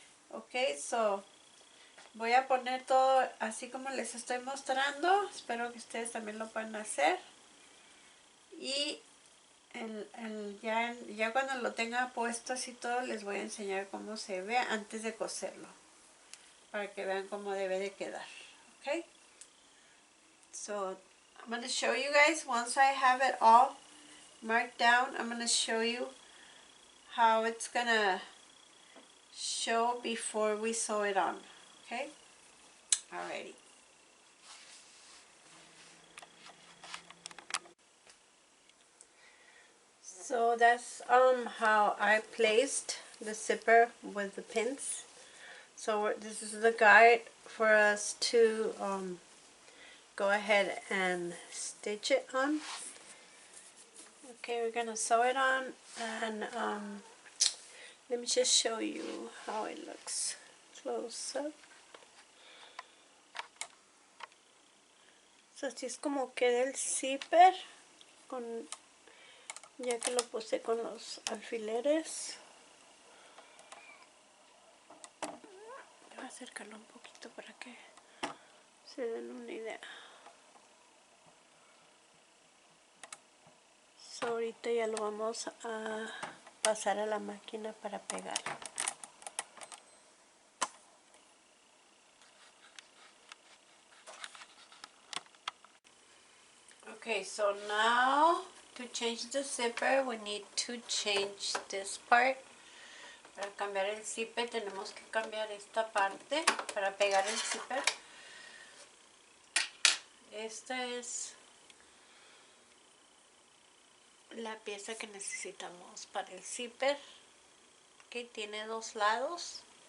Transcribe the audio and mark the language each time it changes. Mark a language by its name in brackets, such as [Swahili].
[Spanish] Ok, so voy a poner todo así como les estoy mostrando. Espero que ustedes también lo puedan hacer. Y ya cuando lo tenga puesto así todo, les voy a enseñar cómo se ve antes de coserlo, para que vean cómo debe de quedar. [English] Okay, so I'm going to show you guys once I have it all marked down. I'm going to show you how it's going to show before we sew it on. Okay, alrighty. So that's how I placed the zipper with the pins. So this is the guide for us to go ahead and stitch it on. Okay, we're gonna sew it on, and let me just show you how it looks close up. [Spanish] So así es como queda el zipper ya que lo puse con los alfileres. Voy a acercarlo un poquito para que se den una idea. So ahorita ya lo vamos a pasar a la máquina para pegar. [English] Okay, so now to change the zipper, we need to change this part. [Spanish] Para cambiar el zipper tenemos que cambiar esta parte para pegar el zipper. Esta es la pieza que necesitamos para el zipper, que tiene dos lados.